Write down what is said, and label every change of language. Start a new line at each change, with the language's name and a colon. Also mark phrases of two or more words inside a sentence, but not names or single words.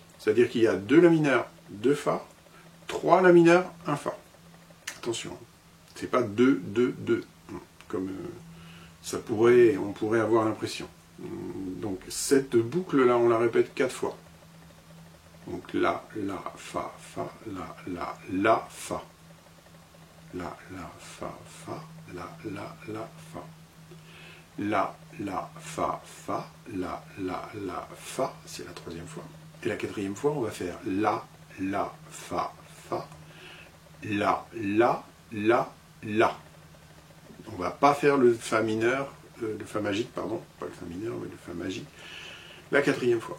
French: C'est-à-dire qu'il y a 2 la mineur, 2 fa, 3 la mineur, 1 fa. Attention, c'est pas 2, 2, 2, comme on pourrait avoir l'impression. Donc cette boucle-là, on la répète 4 fois. Donc la, fa, la, fa. La, fa, la, fa. La, fa, la, fa, c'est la 3e fois. Et la 4e fois, on va faire la, fa, la. On va pas faire le fa mineur, le fa magique, pardon, pas le fa mineur, mais le fa magique. La 4e fois.